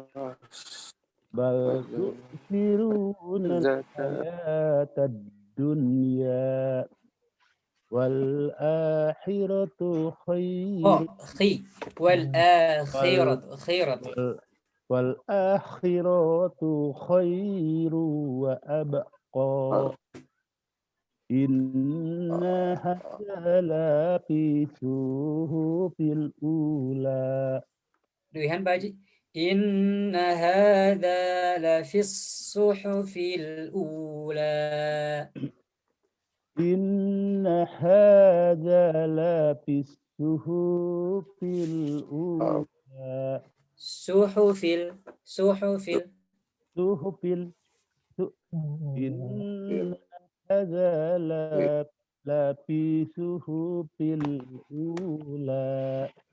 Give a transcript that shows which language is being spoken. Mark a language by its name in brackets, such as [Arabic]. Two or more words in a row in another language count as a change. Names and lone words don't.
[Arabic] بل تؤثرون الحياة الدنيا والآخرة خير. والآخرة خير وأبقى. إن هذا لفي الصحف الأولى. Wihan Pak Ji. إن هذا لفي الصحف الأولى. إن هذا لفي الصحف الأولى. Suhufil. إن هذا لفي الصحف الأولى.